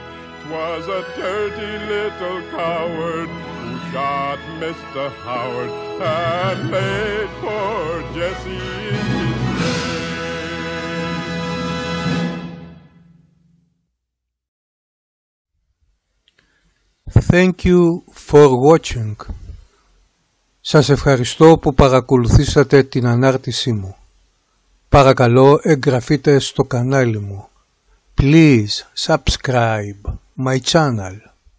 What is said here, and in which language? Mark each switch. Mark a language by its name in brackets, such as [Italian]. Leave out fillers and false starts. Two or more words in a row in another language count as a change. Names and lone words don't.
[English] 'Twas a dirty little coward who shot Mr. Howard and laid poor Jesse in his grave. Thank you for watching. [Greek] Σας ευχαριστώ που παρακολουθήσατε την ανάρτησή μου. Παρακαλώ εγγραφείτε στο κανάλι μου. [English] Please subscribe my channel.